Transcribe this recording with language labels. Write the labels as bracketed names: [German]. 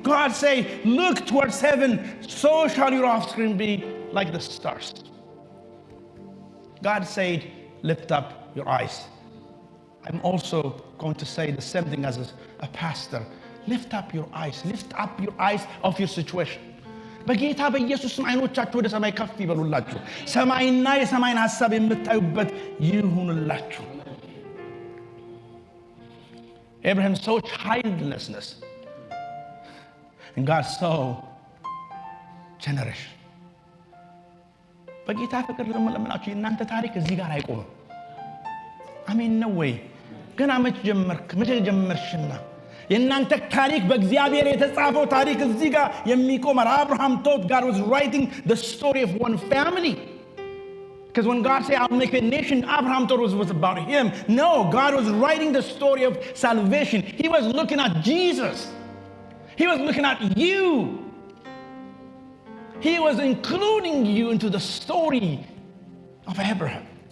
[English] God say, look towards heaven, so shall your offspring be like the stars. God said, lift up your eyes. I'm also going to say the same thing as a pastor. Lift up your eyes. Lift up your eyes of your situation. [Amharic] በጌታ በኢየሱስ ስም አይኖቻችሁ ወደ ሰማይ ከፍ ይበሉላችሁ ሰማይና የሰማይን ሐሳብ የምታዩበት ይሁንላችሁ [English] Abraham saw childlessness and God saw generation [Amharic] በጌታ ፍቅር ለምለምናችሁ እናንተ ታሪክ እዚህ ጋር አይቆምም አሜን ነው ወይ ገና መች ጀመርሽና የእናንተ ታሪክ በእግዚአብሔር የተጻፈው ታሪክ እዚህ ጋር የሚቆም [English] Abraham thought God was writing the story of one family Because when God said, I'll make a nation, Abraham thought it was about him. No, God was writing the story of salvation. He was looking at Jesus. He was looking at you. He was including you into the story of Abraham.